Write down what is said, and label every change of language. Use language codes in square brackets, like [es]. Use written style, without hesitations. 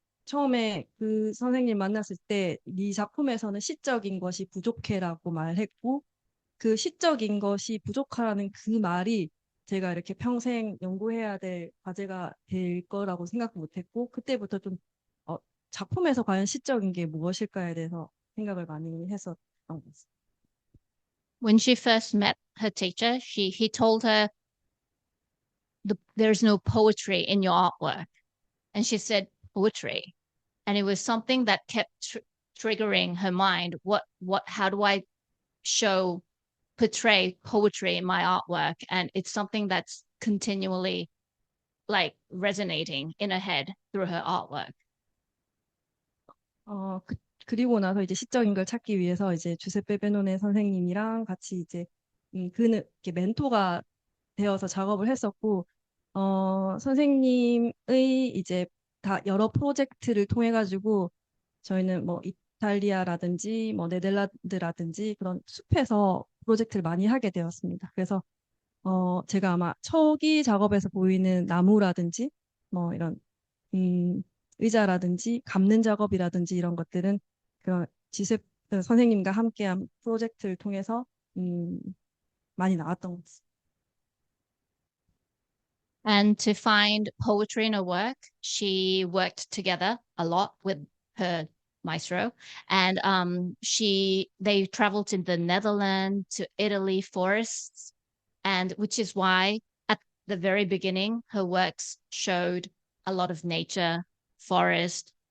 [ko] 처음에 그 선생님 만났을 때 네 작품에서는 시적인 것이 부족해라고 말했고 그 시적인 것이 부족하라는 그 말이 제가 이렇게 평생 연구해야 될 과제가 될 거라고 생각 못했고 그때부터 좀 작품에서 과연 시적인 게 무엇일까에 대해서 생각을 많이 했었던 것 같습니다. [en] When she first met her teacher, he told her, there's no poetry in your artwork. And she said, poetry. And it was something that kept triggering her mind. How do I portray poetry in my artwork? And it's something that's continually like resonating in her head through her artwork. [ko] 그리고 나서 이제 시적인 걸 찾기 위해서 이제 주세페 베노네 선생님이랑 같이 이제 그는 이렇게 멘토가 되어서 작업을 했었고 선생님의 이제 다 여러 프로젝트를 통해 가지고 저희는 뭐 이탈리아라든지 뭐 네덜란드라든지 그런 숲에서 프로젝트를 많이 하게 되었습니다. 그래서 제가 아마 초기 작업에서 보이는 나무라든지 뭐 이런 의자라든지 감는 작업이라든지 이런 것들은 그런 지셉 선생님과 함께한 프로젝트를 통해서 많이 나왔던 것 같습니다. [en] And to find poetry in her work, she worked together a lot with her maestro, and they traveled to the Netherlands, to Italy, forests, and which is why at the very beginning her works showed a lot of nature, forest.